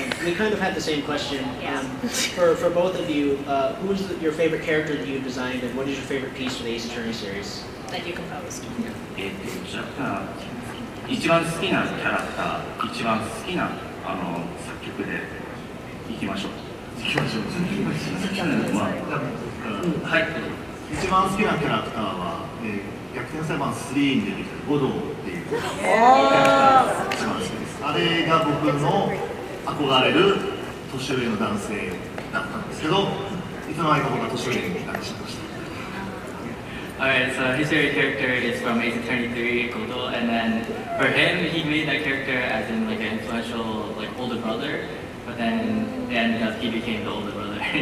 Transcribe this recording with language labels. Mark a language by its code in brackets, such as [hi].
[en] we kind of had the same question. Yeah. For both of you, who's your favorite character that you designed, and what is your favorite piece for the Ace Attorney series? That you composed. [ja] じゃあ一番好きなキャラクター、一番好きな作曲でいきましょう。行きましょう。はい。一番好きなキャラクターは、逆転裁判3に出てきた五道っていうキャラクターが一番好きです。あれが僕の憧れる年上の男性だったんですけど、いつの間にか僕は年上になってしまいました。 [en] Alright, so his favorite character is from Ace Attorney 3, Godo, and then for him, he made that character as in like an influential like older brother, but then it ended up he became the older brother.